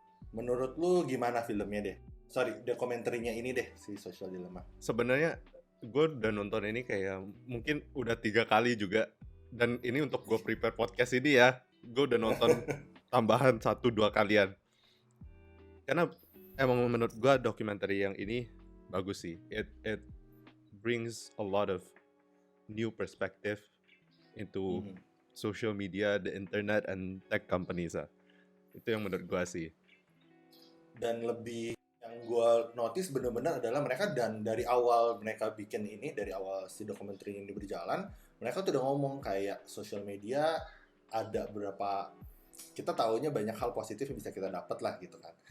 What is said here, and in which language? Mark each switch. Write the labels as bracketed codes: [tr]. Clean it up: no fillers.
[id] Menurut lu gimana filmnya deh? Sorry, dokumenterinya ini deh si Social Dilemma. Sebenarnya gue udah nonton ini kayak mungkin udah 3 kali juga. Dan ini untuk gue prepare podcast ini ya, gue udah nonton tambahan 1-2 kalian. Karena emang menurut gue dokumenter yang ini bagus sih. [en] It brings a lot of new perspective into social media, the internet, and tech companies. [id] Itu yang menurut gue sih. Dan lebih yang gue notice bener-bener adalah mereka, dan dari awal mereka bikin ini, dari awal si dokumenter ini berjalan, mereka tuh udah ngomong kayak social media ada berapa, kita taunya banyak hal positif yang bisa kita dapat lah gitu kan.